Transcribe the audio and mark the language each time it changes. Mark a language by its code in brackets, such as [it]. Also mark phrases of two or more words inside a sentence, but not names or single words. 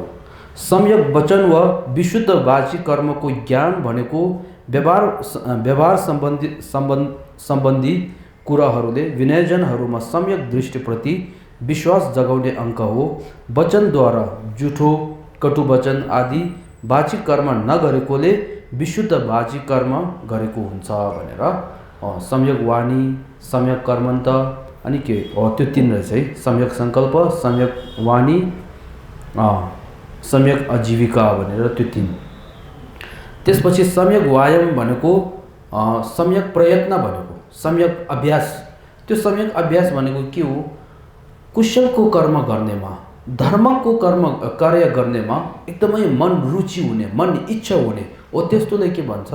[ne] सम्यक वचन वा विशुद्ध वाची कर्मको ज्ञान भनेको व्यवहार सम्बन्धी कुराहरूले विनयजनहरूमा सम्यक दृष्टिप्रति विश्वास जगाउने अङ्क हो। वचनद्वारा जुठो कटु वचन आदि वाचिक कर्म नगरेकोले विशुद्ध वाचिक कर्म गरेको हुन्छ भनेर सम्यक वाणी, सम्यक कर्मन्त अनि के हो त्यो 3 रहेछ है। सम्यक संकल्प, सम्यक वाणी, सम्यक आजीविका भनेर त्यो 3। त्यसपछि सम्यक व्यायाम भनेको सम्यक प्रयत्न भनेको सम्यक अभ्यास। त्यो सम्यक अभ्यास भनेको के हो? कुशलको कर्म गर्नेमा, धर्मको कार्य गर्नेमा एकदमै मन रुचि हुने, मन इच्छा हुने हो त्यस्तोलाई के भन्छ?